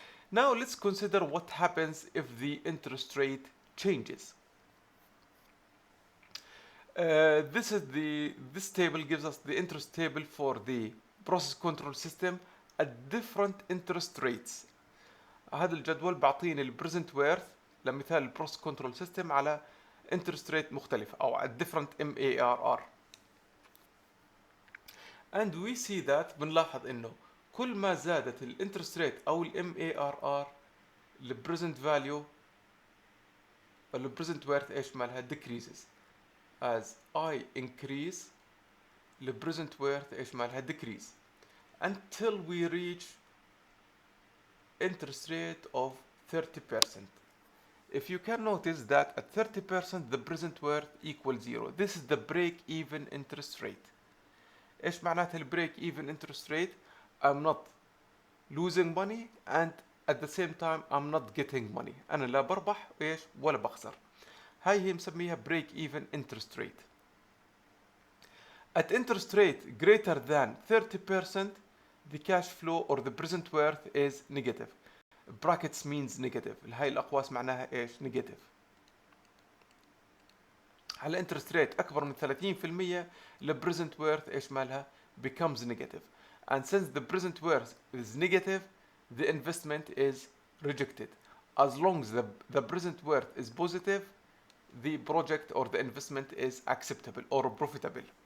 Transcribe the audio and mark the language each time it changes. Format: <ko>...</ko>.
<en>Now let's consider what happens if the interest rate changes. This table gives us the interest table for the process control system at different interest rates.</en> <ar>هذا الجدول بعطيني البريزنت ويرث لمثال البروسيس كنترول سيستم على interest rate مختلف او</ar> <en>at different MARR. and we see that</en> <ar>بنلاحظ انه كل ما زادت الانترست ريت او MARR البريزنت فاليو البريزنت ويرث ايش مالها decreases.</ar> <en>as I increase the present worth</en> <ar>ايش مالها</ar> <en>decrease until we reach interest rate of 30%. If you can notice that at 30% the present worth equals 0. This is the break-even interest rate.</en> <ar>ايش معناتها البريك</ar> <en>even interest rate؟ I'm not losing money and at the same time I'm not getting money.</en> <ar>أنا لا بربح ايش ولا بخسر. هاي هي مسميها</ar> <en>break even interest rate. At interest rate greater than 30% the cash flow or the present worth is negative. Brackets means negative.</en> <ar>هاي الأقواس معناها ايش؟ negative.</ar> <en>على interest rate</en> <ar>أكبر من</ar> <en>30% the present worth</en> <ar>ايش مالها؟</ar> <en>becomes negative. And since the present worth is negative the investment is rejected. As long as the present worth is positive the project or the investment is acceptable or profitable.</en>